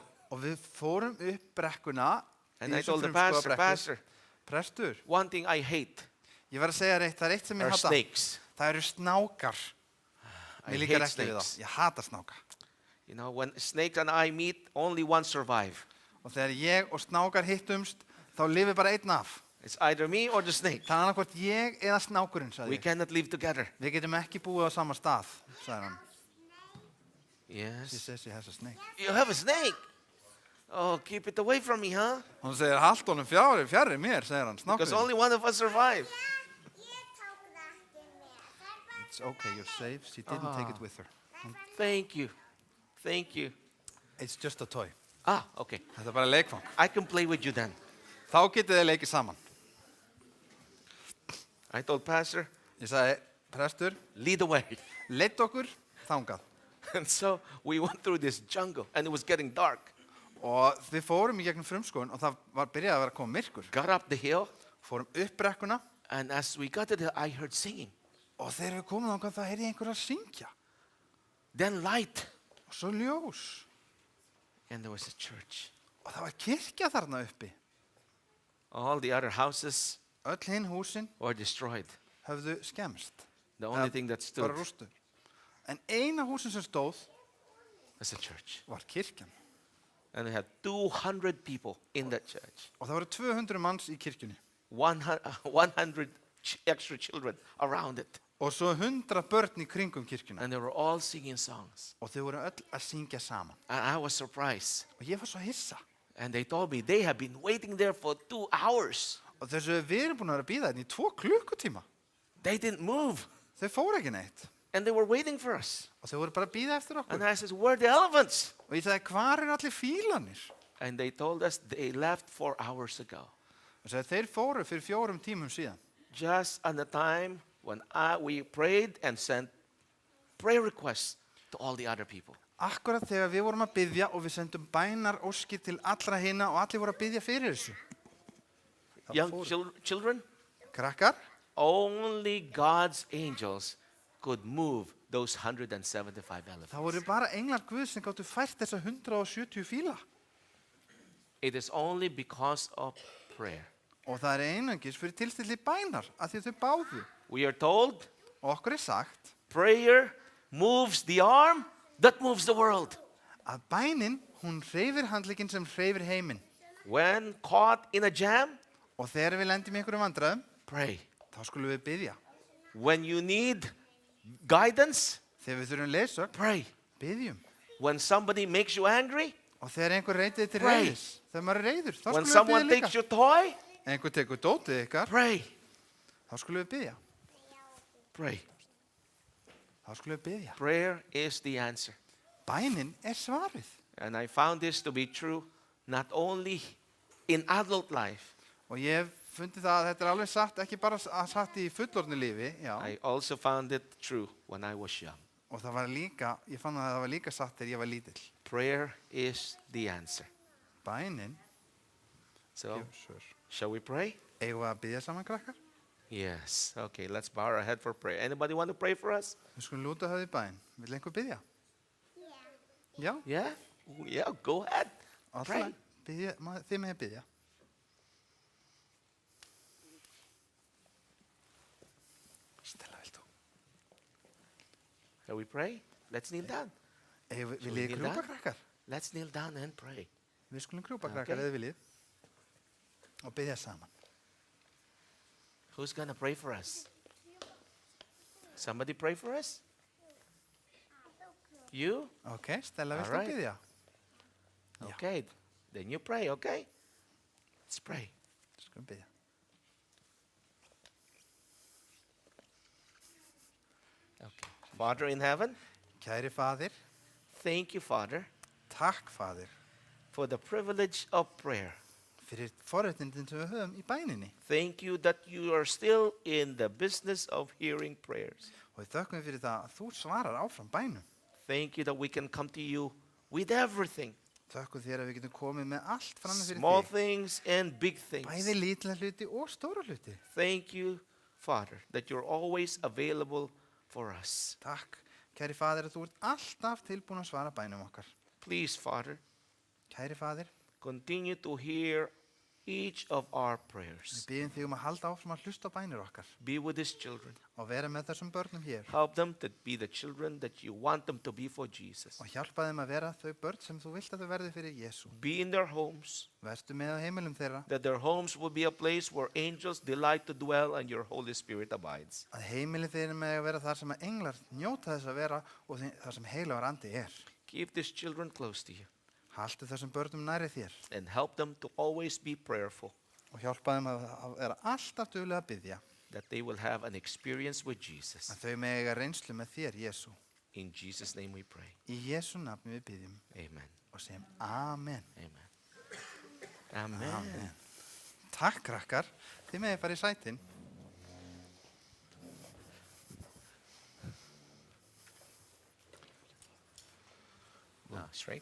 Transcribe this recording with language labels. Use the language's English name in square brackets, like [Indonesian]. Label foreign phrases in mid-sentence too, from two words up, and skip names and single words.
[Icelandic] Og við fórum upp brekkuna. [English] And [Icelandic] í [English] I [Icelandic] þessum [English] told the [Icelandic] frumskógabrekkur. [English] pastor, [Icelandic] Prestur, [English] one thing I hate [Icelandic] ég var að segja reitt, það er eitt sem ég [English] are [Icelandic] hata. [English] snakes. [Icelandic] Það eru snákar. [English] I [Icelandic] Mér líkar [English] hate [Icelandic] ekki við þá. [English] snakes. [Icelandic] Ég hata snáka. [English] You know, when snakes and I meet, only one survive. [Icelandic] Og þegar ég og snákar hittumst, þá lifir bara einn af. [English] It's either me or the snake. [Icelandic] Það er annarkvort ég eða snákurinn, sagði [English] We [Icelandic] ég. [English] cannot live together. [Icelandic] Við getum ekki búið á sama stað, sagði hann. [English] She Yes. says she has a snake. You have a snake. Oh, keep it away from me, huh? [Icelandic] Hún segir, halt honum fjarri mér, segir hann, [English] Because [Icelandic] snákurinn. [English] only one of us survive. It's okay, you're safe. She didn't take it with her. Thank you. Thank you. It's just a toy. Ah, okay. [Icelandic] Þetta er bara leikfang. [English] I can play with you then. [Icelandic] Þá getið þið leikið saman. [English] I told pastor, [Icelandic] Ég sagði, prestur, [English] lead the way. [Icelandic] leitt okkur þangað. [English] And so we went through this jungle and it was getting dark. [Icelandic] Og við fórum í gegnum frumskóin og það var byrjað að vera að koma myrkur. [English] Got up the hill [Icelandic] Fórum upp brekkuna [English] and as we got to the, I heard singing. [Icelandic] og þegar við komum þangað þá heyrði ég einhver að syngja. [English] Then light. [Icelandic] Og svo ljós. [English] And there was a church. [Icelandic] Og það var kirkja þarna uppi. [English] All the other houses [Icelandic] Öll hinn húsin [English] were destroyed. [Icelandic] höfðu skemmst. [English] The only thing that stood [Icelandic] Bara rústu. En eina húsin sem stóð [English] was a church. [Icelandic] var kirkjan. [English] And we had 200 people in that church. [Icelandic] Og það voru 200 manns í kirkjunni. [English] 100 extra children around it. [Icelandic] Og svo 100 börn í kringum kirkjuna. [English] And they were all singing songs. [Icelandic] Og þau voru öll að syngja saman. [English] And I was surprised. [Icelandic] Og ég var svo hissa. [English] And they told me they have been waiting there for 2 hours. [Icelandic] Og þessu við erum búin að vera að býða hérna í 2 klukkutíma. [English] They didn't move. [Icelandic] Þau fóru ekki neitt. [English] And they were waiting for us. [Icelandic] Og þau voru bara að býða eftir [English] And [Icelandic] okkur. [English] I said, where are the elephants? [Icelandic] Og ég sagði, hvar eru allir fílanir? [English] And they told us they left 4 hours ago. [Icelandic] Og sagði, þeir fóru fyrir 4 tímum síðan. [English] Just at the time when we prayed and sent prayer requests to all the other people. [Icelandic] Akkurat þegar við vorum að biðja og við sendum bænar óskir til allra hina og allir voru að biðja fyrir þessu. Það [English] Young [Icelandic] fóru. [English] children, [Icelandic] Krakkar, [English] only God's angels could move those 175 elephants. [Icelandic] það voru bara englar Guð sem gáttu fært þessa 170 fíla. [English] It is only because of prayer. [Icelandic] Og það er einungis fyrir tilstilli bænar að því þau báðu. [English] We are told [Icelandic] Og okkur er sagt [English] prayer moves the arm that moves the world. [Icelandic] að bænin, hún hreyfir handlegginn sem hreyfir heiminn. [English] When caught in a jam, [Icelandic] Og þegar við lendum í einhverjum vandræðum, [English] pray. [Icelandic] þá skulum við biðja. [English] When you need guidance, [Icelandic] Þegar við þurfum leiðsögn, [English] pray. [Icelandic] biðjum. [English] When somebody makes you angry, [Icelandic] Og þegar einhver reytir til [English] Pray. [Icelandic] reyðis, þegar maður er reyður, þá [English] when [Icelandic] skulum við [English] someone [Icelandic] biðja [English] takes [Icelandic] líka. [English] your toy, [Icelandic] Einhver tekur dótið ykkar, [English] pray. [Icelandic] þá skulum við biðja. [English] Pray. [Icelandic] þá skulum við biðja. [English] Prayer is the answer. [Icelandic] Bænin svarið. [English] And I found this to be true not only in adult life. [Icelandic] Og ég hef fundið það að þetta alveg satt, ekki bara satt í fullorðnu lífi, já. [English] I also found it true when I was young. [Icelandic] Og það var líka, ég fann að það var líka satt þegar ég var lítill. [English] Prayer is the answer. [Icelandic] Bænin [English] So, [Icelandic] gefur svör. [English] shall we pray? [Icelandic] Eigum við að biðja saman, krakkar? [English] Yes. Okay, let's bow our head for prayer. Anybody want to pray for us? [Icelandic] Við skulum lúta höfði bæn. Vill einhver biðja? Já. [English] Yeah? Yeah, go ahead. Pray. [Icelandic] Alltaf. Þið með biðja. Stella, vilt þú? [English] Shall we pray? Let's kneel down. [Icelandic] Viljið þið krjúpa, krakkar? [English] Let's kneel down and pray. [Icelandic] Við skulum krjúpa, [English] Okay. [Icelandic] krakkar, eða viljið. Og biðja saman. [English] Who's going to pray for us? Somebody pray for us? You? [Icelandic] Ok, Stella, vilt [English] All [Icelandic] þú [English] right. [Icelandic] biðja? Yeah. [English] Okay. Then you pray, okay? Let's pray. [Icelandic] Skulum biðja. [English] Okay. Father in heaven, [Icelandic] Kæri faðir, [English] thank you, Father, [Icelandic] takk faðir, [English] for the privilege of prayer. [Icelandic] fyrir forréttindin sem við höfum í bæninni. [English] Thank you that you are still in the business of hearing prayers. [Icelandic] Og við þökkum fyrir það að þú svarar áfram bænum. [English] Thank you that we can come to you with everything, [Icelandic] Þökkum þér að við getum komið með allt fram fyrir [English] small [Icelandic] þig. [English] things and big [Icelandic] Bæði [English] things. [Icelandic] lítla hluti og stóra hluti. [English] Thank you, Father, that you're always available for us. [Icelandic] Takk, kæri faðir, að þú ert alltaf tilbúin að svara bænum okkar. [English] Please, Father, [Icelandic] Kæri faðir, [English] continue to hear each of our [Icelandic] við [English] prayers. [Icelandic] byggjum þig að halda áfram að hlusta á bænir okkar [English] Be with these children. [Icelandic] og vera með þessum börnum hér [English] Help them to be the children that you want them to be for Jesus. [Icelandic] og hjálpa þeim að vera þau börn sem þú vilt að þau verði fyrir Jésu. [English] Be in their homes, [Icelandic] Vertu með á heimilum þeirra, [English] that their homes will be a place where angels delight to dwell and your Holy Spirit abides. [Icelandic] að heimilin þeirra með að vera þar sem að englar njóta þess að vera og þar sem heilagur andi er. [English] Keep these children close to you [Icelandic] Haltu þessum börnum næri þér [English] and help them to always be prayerful, [Icelandic] og hjálpa þeim að vera alltaf duglega að biðja, [English] that they will have an experience with Jesus. [Icelandic] að þau með eiga reynslu með þér, Jésu. [English] In Jesus' name we pray. [Icelandic] Í Jésu nafni við biðjum [English] Amen. [Icelandic] og segjum Amen. [English] Amen. Amen. [Icelandic] Amen. Takk, krakkar. Þið megið fara í sætin. [English] No, straight.